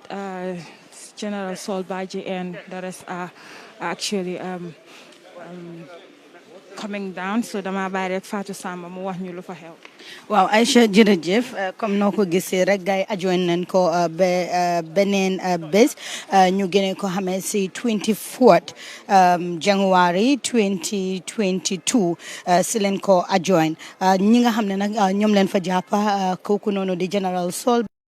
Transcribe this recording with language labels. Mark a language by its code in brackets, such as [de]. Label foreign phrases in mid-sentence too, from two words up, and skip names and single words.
[en] General Saul Badjie and the rest are actually coming down. [wo] So dama bàyyi rek Fatou Samba mu wax ñu lu fa xew. waaw Aïcha jërëjëf comme noo ko gisee rek gars yi ajoon nañ ko beneen bés ñu gënee ko xamee si 24 January 2022 si leen ko ajoon ñi nga xam ne nag ñoom leen fa jàppa kooku noonu di General Saul